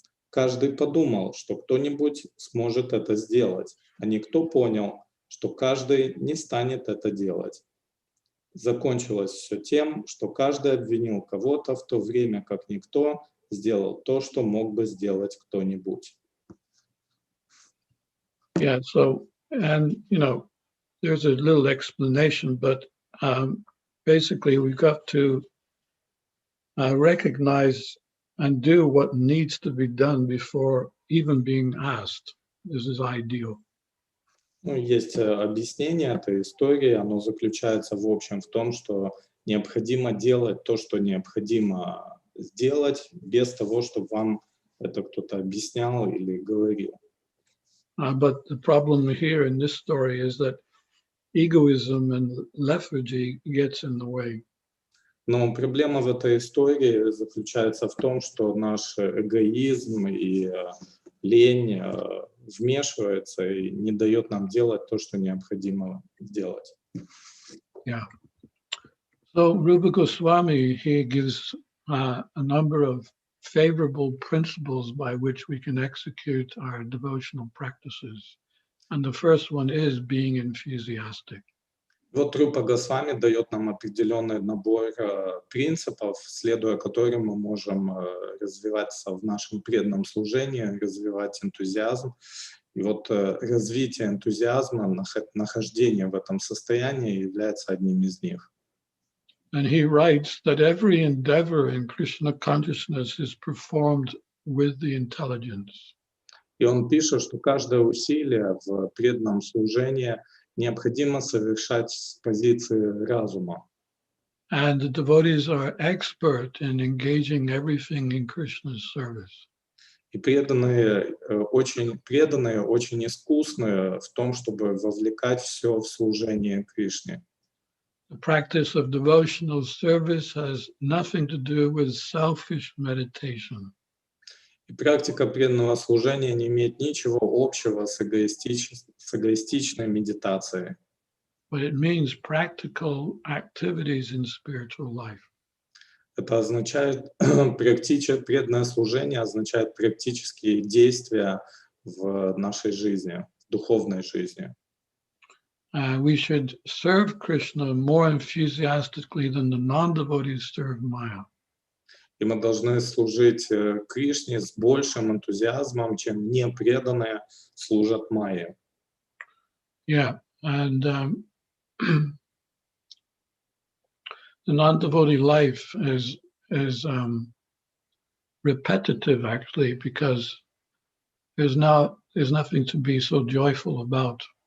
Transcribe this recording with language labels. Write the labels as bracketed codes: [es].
[ru] Каждый подумал, что кто-нибудь сможет это сделать, а никто понял, что каждый не станет это делать. Закончилось все тем, что каждый обвинил кого-то, в то время как никто сделал то, что мог бы сделать кто-нибудь. [en] Yeah, so, and, there's a little explanation, but basically we've got to recognize and do what needs to be done before even being asked. This is ideal. [ru] Есть объяснение этой истории, оно заключается в общем в том, что необходимо делать то, что необходимо сделать, без того, чтобы вам это кто-то объяснял или говорил. [en] But the problem here in this story is that egoism and lethargy gets in the way. [ru] Но проблема в этой истории заключается в том, что наш эгоизм и лень вмешивается и не дает нам делать то, что необходимо делать. [en] Yeah. So Rupa Goswami, he gives a number of favorable principles by which we can execute our devotional practices. And the first one is being enthusiastic. [ru] Вот Рупа Госвами дает нам определенный набор принципов, следуя которым мы можем развиваться в нашем преданном служении, развивать энтузиазм. И вот развитие энтузиазма, нахождение в этом состоянии является одним из них. [en] And he writes that every endeavor in Krishna consciousness is performed with the intelligence. [ru] И он пишет, что каждое усилие в преданном служении необходимо совершать с позиции разума. [en] And the devotees are expert in engaging everything in Krishna's service. [ru] И преданные, очень искусные в том, чтобы вовлекать все в служение Кришне. [en] The practice of devotional service has nothing to do with selfish meditation. [ru] И практика преданного служения не имеет ничего общего с эгоистичной медитацией. [en] But it means practical activities in spiritual life. [ru] Это означает, преданное служение означает практические действия в нашей жизни, в духовной жизни. [en] We should serve Krishna more enthusiastically than the non-devotees serve Maya. [ru] И мы должны служить Кришне с большим энтузиазмом, чем непреданные служат Майе. [en] Yeah, and the non-devotee life is repetitive actually, because there's nothing to be so joyful about.